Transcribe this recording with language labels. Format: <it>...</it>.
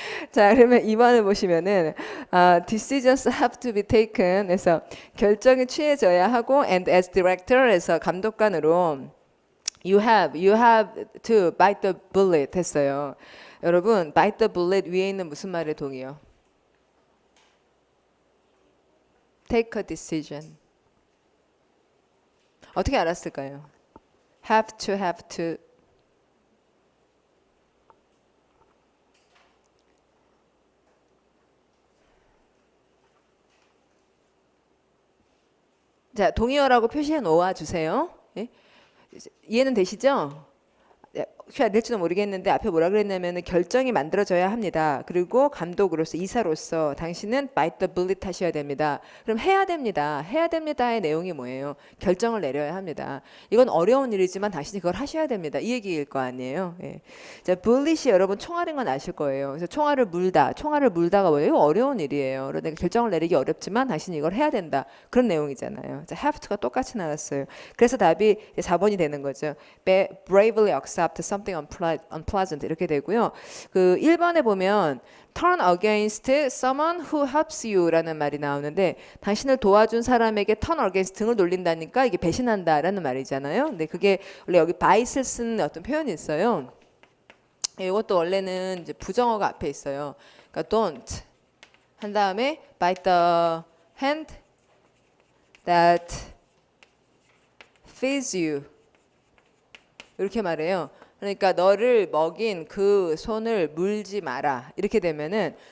<ko>자, 그러면 2번을 보시면은</ko> <en>decisions have to be taken</en> <ko>해서 결정이 취해져야 하고 and as director 해서 감독관으로</ko> <en>you have to bite the bullet</en> <ko>했어요. 여러분 bite the bullet 위에 있는 무슨 말의 동의요?</ko> <en>take a decision.</en> <ko>어떻게 알았을까요? have to 자, 동의어라고 표시해 놓아 주세요. 예? 이해는 되시죠? 혹시 안 될지도 모르겠는데 앞에 뭐라 그랬냐면은 결정이 만들어져야 합니다. 그리고 감독으로서 이사로서 당신은 bite the bullet 하셔야 됩니다. 그럼 해야 됩니다. 해야 됩니다의 내용이 뭐예요? 결정을 내려야 합니다. 이건 어려운 일이지만 당신이 그걸 하셔야 됩니다. 이 얘기일 거 아니에요. 예. 자, bullet이 여러분 총알인 건 아실 거예요. 그래서 총알을 물다가 뭐예요? 이거 어려운 일이에요. 그러니까 결정을 내리기 어렵지만 당신이 이걸 해야 된다. 그런 내용이잖아요. 자, have to가 똑같이 나왔어요. 그래서 답이 4번이 되는 거죠.</ko> <en>bravely accept something unpleasant</en> <ko>이렇게 되고요. 그 1번에 보면</ko> <en>turn against someone who helps you</en> <ko>라는 말이 나오는데 당신을 도와준 사람에게 turn against 등을 돌린다니까 이게 배신한다라는 말이잖아요. 근데 그게 원래 여기 bite을 쓴 어떤 표현이 있어요. 이것도 원래는 이제 부정어가 앞에 있어요. 그러니까 don't 한 다음에</ko> <en>bite the hand that feeds you</en> <ko>이렇게 말해요. 그러니까 너를 먹인 그 손을 물지 마라. 이렇게 되면은</ko>